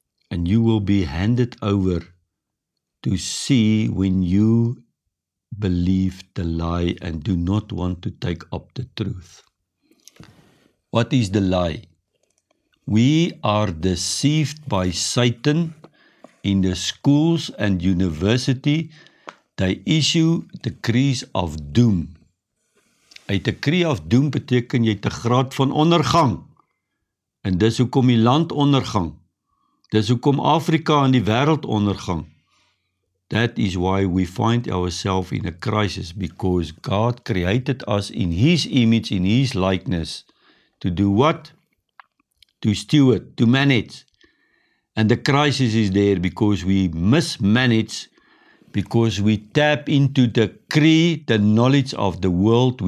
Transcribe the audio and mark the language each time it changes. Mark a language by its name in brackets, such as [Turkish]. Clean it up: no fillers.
[English] And you will be handed over to see when you believe the lie and do not want to take up the truth. What is the lie? We are deceived by Satan. In the schools and university, they issue decrees of doom. [Afrikaans] 'n [English] decree of doom [Afrikaans] beteken jy het 'n graad van ondergang. En dis hoekom die land ondergang. Dis hoekom Afrika en die wêreld ondergang. [English] That is why we find ourselves in a crisis, because God created us in His image, in His likeness. To do what? To steward, to manage. And the crisis is there because we mismanage, because we tap into the knowledge of the world.